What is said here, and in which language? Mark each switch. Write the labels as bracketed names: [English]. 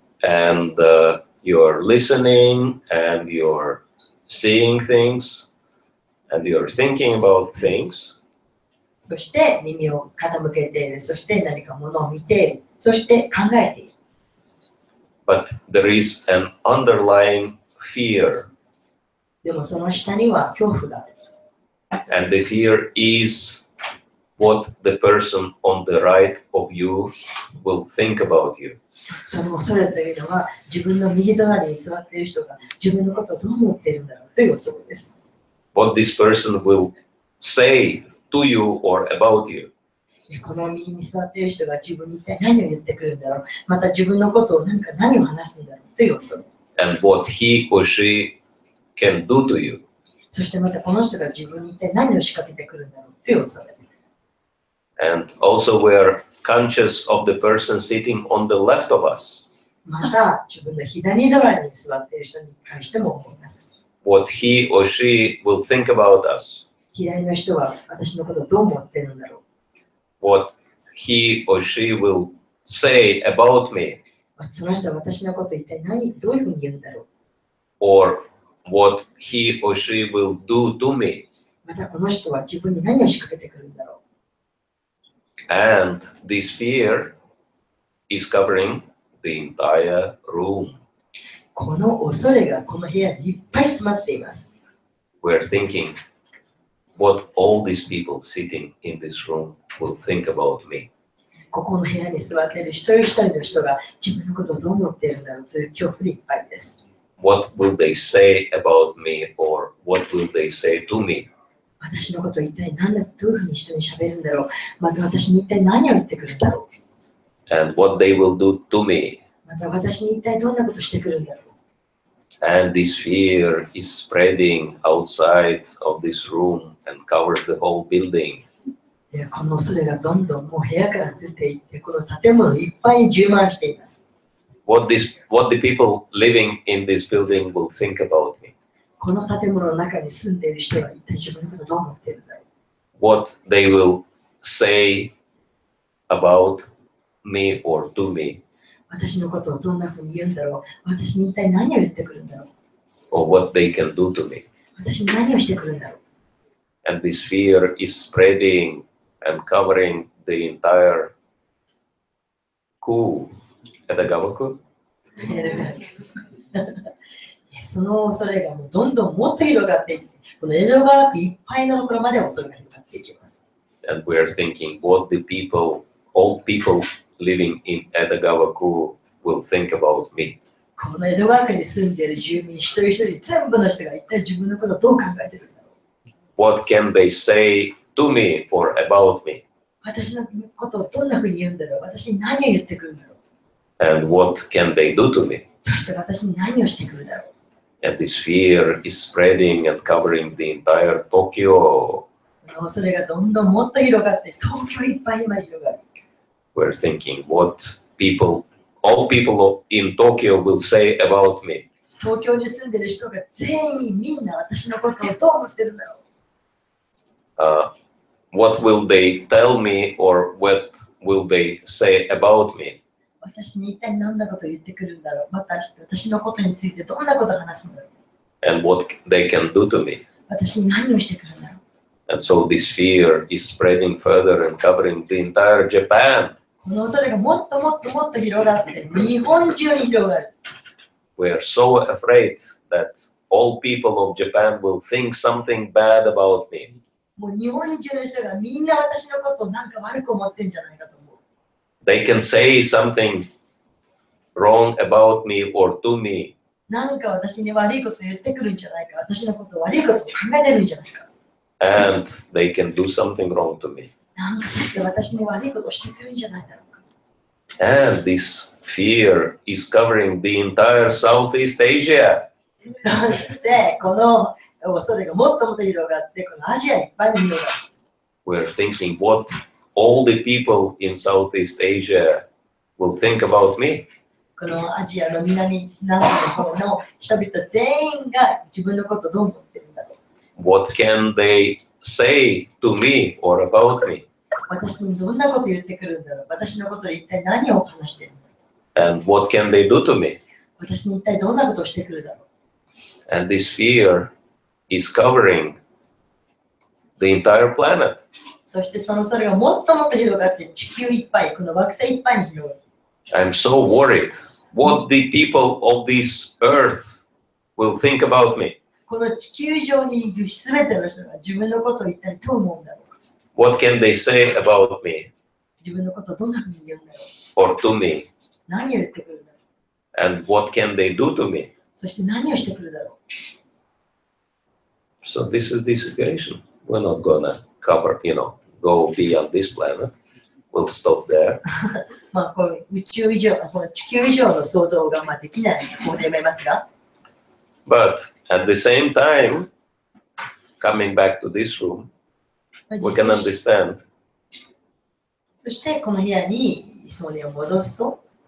[English] And you're listening, and you're seeing things, and you're thinking about things. [Japanese] そして耳を傾けている。そして何かものを見ている。そして考えている。 [English] But there is an underlying fear. [Japanese] でもその下には恐怖がある。 [English] And the fear is what the person on the right of you will think about you. [Japanese] その恐れというのは自分の右隣に座っている人が自分のことをどう思っているんだろうという恐れです。 [English] What this person will say to you or about you. [Japanese] この右に座っている人が自分に一体何を言ってくるんだろう。また自分のことを何を話すんだろうという恐れ。 [English] And what he or she can do to you. [Japanese] そしてまたこの人が自分に一体何を仕掛けてくるんだろうという恐れ。 [English] And also we are conscious of the person sitting on the left of us. [Japanese] また自分の左隣に座っている人に関しても思います。 [English] What he or she will think about us. [Japanese] 左の人は私のことをどう思っているんだろう。 [English] What he or she will say about me. [Japanese] その人は私のことを一体どういうふうに言うんだろう。 [English] Or what he or she will do to me. [Japanese] またこの人は自分に何を仕掛けてくるんだろう。 [English] And this fear is covering the entire room. [Japanese] この恐れがこの部屋にいっぱい詰まっています。 [English] We're thinking what all these people sitting in this room will think about me. [Japanese] ここの部屋に座っている一人一人の人が自分のことをどう思っているんだろうという恐怖でいっぱいです。 [English] What will they say about me or what will they say to me? [Japanese] 私のことを一体どういうふうに人に喋るんだろう。また私に一体何を言ってくるんだろう。 [English] And what they will do to me. [Japanese] また私に一体どんなことをしてくるんだろう。 [English] And this fear is spreading outside of this room and covers the whole building. [Japanese] でこの恐れがどんどんもう部屋から出ていって、この建物いっぱいに充満しています。 [English] What the people living in this building will think about me. [Japanese] この建物の中に住んでいる人は一体自分のことをどう思っているんだろう。 [English] What they will say about me or to me. [Japanese] 私のことをどんなふうに言うんだろう。私に一体何を言ってくるんだろう。 [English] Or what they can do to me. [Japanese] 私に何をしてくるんだろう。 [English] And this fear is spreading and covering the entire ku. Edagawa-ku? [Japanese] その恐れがもうどんどんもっと広がっていって、この江戸川区いっぱいのところまで恐れが広がっていきます。 [English] And we are thinking what the people, all people living in Edagawa-ku will think about me. [Japanese] この江戸川区に住んでいる住民一人一人全部の人が一体自分のことをどう考えているんだろ [English] what can they say to me or about me? [Japanese] 私のことをどんなふうに言うんだろう、私に何を言ってくるんだろう、 [English] And what can they do to me? [Japanese] そして私に何をしてくるだろう。 [English] And this fear is spreading and covering the entire Tokyo. [Japanese] それがどんどんもっと広がって、東京いっぱい今広がる。 [English] We're thinking what all people in Tokyo will say about me. [Japanese] 東京に住んでる人が全員みんな私のことをどう思ってるんだろう。 [English] What will they tell me or what will they say about me? [Japanese] 私に一体何なことを言ってくるんだろう。また私のことについてどんなことを話すんだろう。 [English] And what they can do to me. [Japanese] 私に何をしてくるんだろう。 [English] And so this fear is spreading further and covering the entire Japan. [Japanese] この恐れがもっともっともっと広がって日本中に広がる。 [English] We are so afraid that all people of Japan will think something bad about me. [Japanese] もう日本中の人がみんな私のことをなんか悪く思ってるんじゃないかと思う。 [English] They can say something wrong about me or to me. [Japanese] なんか私に悪いこと言ってくるんじゃないか。私のことを悪いことを考えてるんじゃないか。 [English] And they can do something wrong to me. [Japanese] なんかそして私に悪いことをしてくるんじゃないだろうか。 [English] And this fear is covering the entire Southeast Asia. [Japanese] そしてこの恐れがもっともっと広がって、このアジアいっぱいに広がる。 [English] We're thinking what all the people in Southeast Asia will think about me. [Japanese] このアジアの南の方の人々全員が自分のことをどう思ってるんだろう。 [English] What can they say to me or about me? [Japanese] 私にどんなこと言ってくるんだろう。私のことで一体何を話してるんだろう。 [English] And what can they do to me? [Japanese] 私に一体どんなことをしてくるだろう。 [English] And this fear is covering the entire planet. [Japanese] そしてその恐れがもっともっと広がって地球いっぱい、この惑星いっぱいに広がる。 [English] I'm so worried what the people of this earth will think about me. [Japanese] この地球上にいるすべての人が自分のことを一体どう思うんだろうか。 [English] What can they say about me [Japanese] 自分のことをどんなふうに言うんだろう。 [English] or to me? [Japanese] 何を言ってくるんだろう。 [English] And what can they do to me? [Japanese] そして何をしてくるだろう。 [English] So this is the situation. We're not gonna cover, go beyond this planet. We'll stop there. [Japanese] まあこう宇宙以上、この地球以上の想像ができないので、ここでやめますが。 [English] But at the same time, coming back to this room, we can understand [Japanese] そしてこの部屋にソニーを戻すと、